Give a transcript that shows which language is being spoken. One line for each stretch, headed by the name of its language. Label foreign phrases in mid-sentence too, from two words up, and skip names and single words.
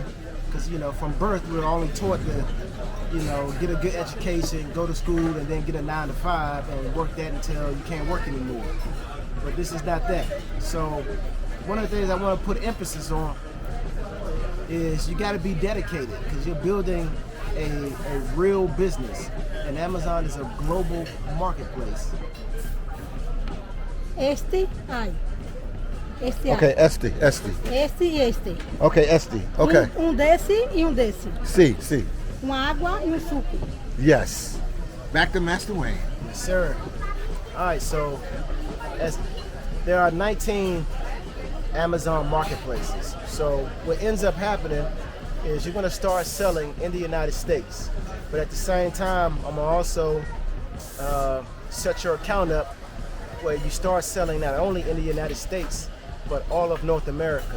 English: Because, you know, from birth, we're only taught to, you know, get a good education, go to school, and then get a 9-to-5 and work that until you can't work anymore. But this is not that. So one of the things I want to put emphasis on is you got to be dedicated, because you're building a real business, and Amazon is a global marketplace.
Portuguese: Este, ai. Este, Okay, ai. Este. Este e este. Okay, Este. Okay. Desse e desse. See. Uma água e suco.
English: Yes. Back to Master Wayne. Yes, sir. All right, so there are 19 Amazon marketplaces. So what ends up happening is you're gonna start selling in the United States. But at the same time, I'm gonna also set your account up where you start selling not only in the United States, but all of North America.